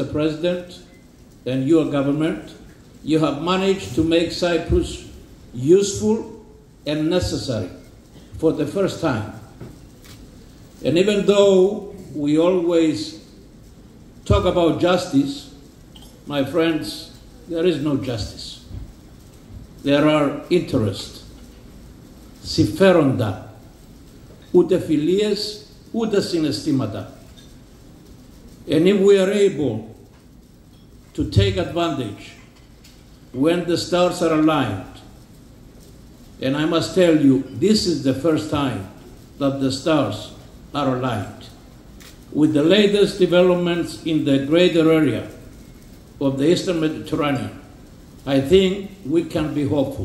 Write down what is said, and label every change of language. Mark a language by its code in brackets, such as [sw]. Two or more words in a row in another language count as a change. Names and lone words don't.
[en] President, and your government, you have managed to make Cyprus useful and necessary for the first time. And even though we always talk about justice, my friends, there is no justice. There are interests, [el] συμφέροντα, ούτε φιλίες, ούτε συναισθήματα. [en] And if we are able to take advantage when the stars are aligned, and I must tell you, this is the first time that the stars are aligned, with the latest developments in the greater area of the Eastern Mediterranean, I think we can be hopeful.